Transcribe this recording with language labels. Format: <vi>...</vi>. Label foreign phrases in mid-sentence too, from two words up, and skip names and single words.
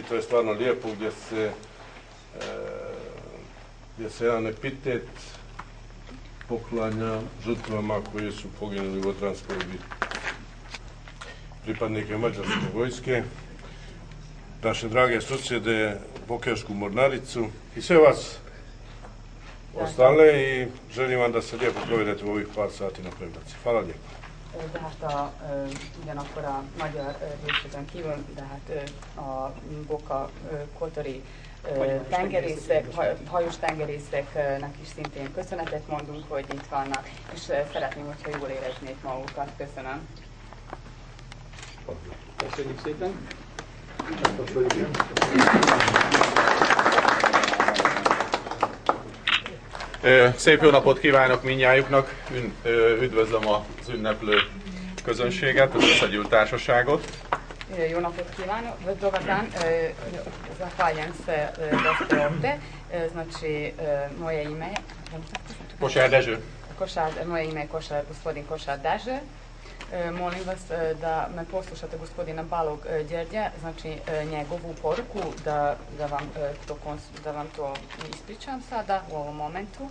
<hr>To je stvarno lijepo gdje se jedan epitet poklanja žrtvama koje su poginuli u Odranskoj bitki. Pripadnike mađarske vojske, naše drage susjede, Bokešku mornaricu i sve vas ostale i želim vam da se lijepo provedete u ovih par sati na Prevlaci. Hvala lijepo.</hr> <hu>De hát ugyanakkor a magyar részleten kívül, de hát a Boka Kotori hajós tengerészeknek is szintén köszönetet mondunk, hogy itt vannak, és szeretném, hogyha jól éreznék magukat. Köszönöm. Köszönjük szépen! Szép jó napot kívánok mindnyájuknak, üdvözlöm az ünneplő közönséget, az összegyűlt társaságot. Jó napot kívánok,</hu> <hr>dobar dan, zahvaljujem se da ste ovde, znači moje ime Kosár Dezső. Moje ime je gospodin Košar Dezső. Molim vas da me poslušate gospodina Balog Đerđa, znači njegovu poruku, da vam to ispričam sada u ovom momentu.</hr>